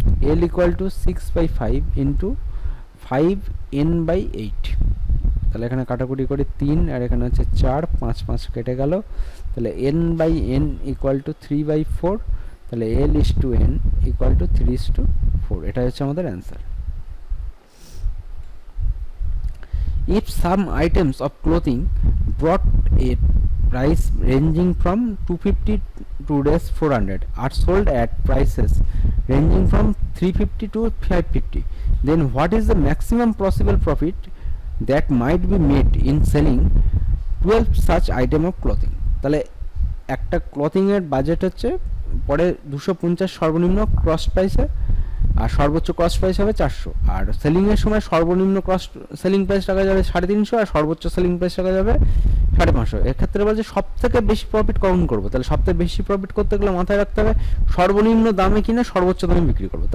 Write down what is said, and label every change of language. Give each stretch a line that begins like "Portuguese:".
English: L equal to 6/5 into 5n/8।
Bangla: তাহলে এখানে কাটাকুটি করে 3 আর এখানে হচ্ছে 4, 5 5 কেটে গেল। তাহলে n/n ইকুয়াল টু 3/4। তাহলে l/n ইকুয়াল টু 3:4। এটা হচ্ছে আমাদের answer.
English: If some items of clothing brought a price ranging from 250 to 400 are sold at prices ranging from 350 to 550, then what is the maximum possible profit that might be made in selling 12 such item of clothing?
Bangla: তাহলে একটা clothing এর budget হচ্ছে পরে 250 সর্বনিম্ন cross প্রাইসে, আর সর্বোচ্চ cross price হবে 400। আর selling এর সময় সর্বনিম্ন ক্রস সেলিং প্রাইস রাখা যাবে 350 আর সর্বোচ্চ সেলিং প্রাইস রাখা যাবে 550। এক্ষেত্রে বলছে সব থেকে বেশি প্রফিট কখন করবো, তাহলে সব থেকে বেশি প্রফিট করতে গেলে মাথায় রাখতে হবে সর্বনিম্ন দামে কিনে সর্বোচ্চ দামে বিক্রি করবো।